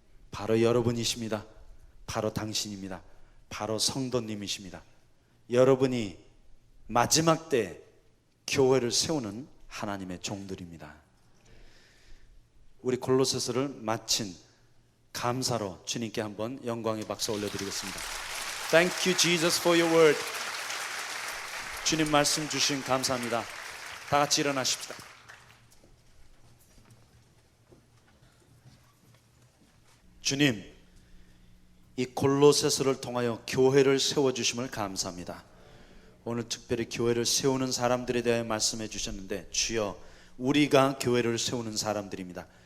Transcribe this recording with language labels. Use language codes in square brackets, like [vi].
[ko] 바로 여러분이십니다. 바로 당신입니다. 바로 성도님이십니다. 여러분이 마지막 때 교회를 세우는 하나님의 종들입니다. 우리 골로새서를 마친 감사로 주님께 한번 영광의 박수 올려드리겠습니다. [en] Thank you Jesus for your word. [ko] 주님 말씀 주신 감사합니다. 다 같이 일어나십시다. 주님, 이 골로새서를 통하여 교회를 세워주심을 감사합니다. 오늘 특별히 교회를 세우는 사람들에 대해 말씀해 주셨는데, 주여, 우리가 교회를 세우는 사람들입니다.